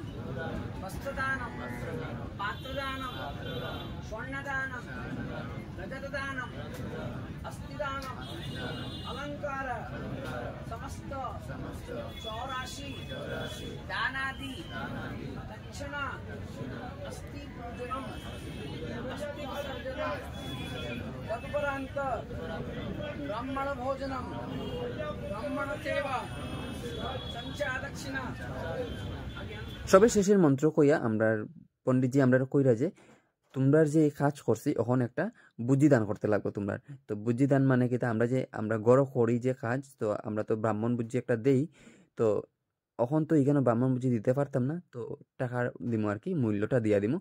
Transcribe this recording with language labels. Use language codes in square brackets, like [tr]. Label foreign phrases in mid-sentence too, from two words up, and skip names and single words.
[sa] वस्त्रदानम पात्रदानम स्वर्णदानम रजतदानम अस्थिदानम अलंकार समस्त 84 दानादि दक्षिणा अस्थि पूजनम अस्थि विसर्जनम तदुपरांत ब्राह्मण भोजनम ब्राह्मण सेवा संचा दक्षिणा। [bn] সবে শেষের মন্ত্র কইয়া আমরা পণ্ডিতজি আমরা কইরা যে তোমরা যে কাজ করছি এখন একটা বুদ্ধি দান করতে লাগবো তোমরা। তো বুদ্ধি দান মানে কি, আমরা গড় করি যে কাজ, তো আমরা তো ব্রাহ্মণ বুদ্ধি একটা দেই। তো এখন তো এখানে ব্রাহ্মণ বুদ্ধি দিতে পারতাম না, তো টাকা দিমু আর কি, মূল্যটা দিয়া দিমু।